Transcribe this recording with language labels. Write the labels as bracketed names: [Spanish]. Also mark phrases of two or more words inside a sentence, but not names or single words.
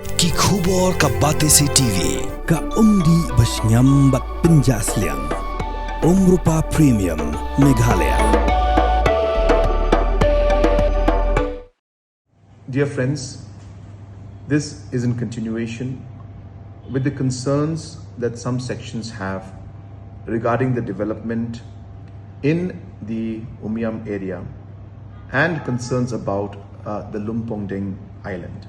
[Khasi] Ki khubor ka Batesi TV. Ka umdi basnyam bat penjaslian. Rupa Premium Meghalaya. [English] Dear friends, this is in continuation with the concerns that some sections have regarding the development in the Umïam area and concerns about the Lumpongding Island.